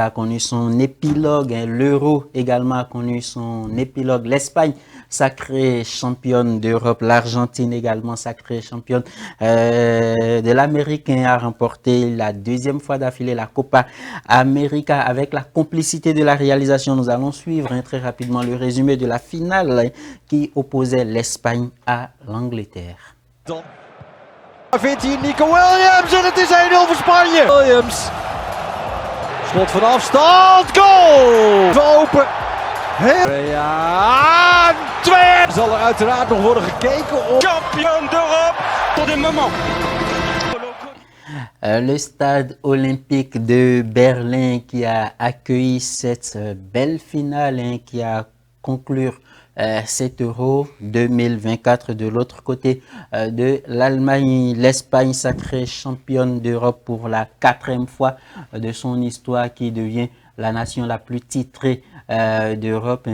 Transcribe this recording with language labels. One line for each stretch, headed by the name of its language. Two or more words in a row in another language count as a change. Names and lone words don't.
French: a connu son épilogue, l'Euro également a connu son épilogue, l'Espagne sacrée championne d'Europe, l'Argentine également sacrée championne de l'Amérique a remporté la deuxième fois d'affilée la Copa América avec la complicité de la réalisation. Nous allons suivre très rapidement le résumé de la finale qui opposait l'Espagne à l'Angleterre.
Dutch: Vindt hij Nico Williams en het is 1-0 voor Spanje. Williams. Schot van afstand. Goal! Even open. Ja, 2. Zal er uiteraard nog worden gekeken op.
French: Champion d'Europe pour des moments. Le stade olympique de Berlin qui a accueilli cette belle finale qui a conclu cet Euro 2024. De l'autre côté de l'Allemagne, l'Espagne sacrée championne d'Europe pour la 4e fois de son histoire, qui devient la nation la plus titrée d'Europe.